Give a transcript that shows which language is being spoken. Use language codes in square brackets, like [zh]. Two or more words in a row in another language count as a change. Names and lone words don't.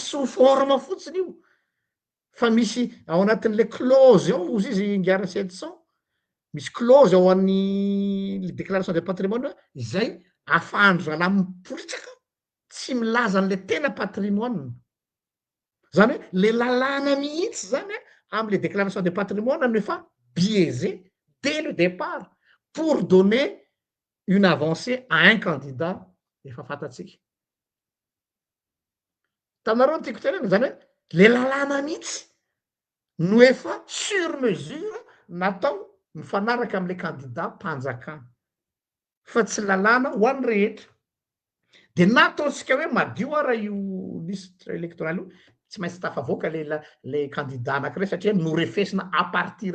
[fr] sous forme [mg] fotsiny io fa misy ao anatin'le clause ao ozy izy ngiara 700 misy clause ao an'ny [fr] déclaration de patrimoine [mg] izay ahafahandro zalahy mipolitsaka tsy milaza an'le tena patrimoine zany hoe le lalàna mihitsy zany am'le [fr] déclaration de patrimoine [mg] nefa [fr] biaisé dès le départ pour donner une avancée à un candidat [mg] efa fantatsika tanareo tiako tenena zany hoe le lalàna mihitsy no efa [fr] sur mesure [mg] natao mifanaraka am'le candidat mpanjakana fa tsy lalàna ho an'ny rehetra de nataontsika hoe madio ara io listre électoraly io tsy maintsy tafavoaka le candidat anankiray satria norefesina [fr] a partir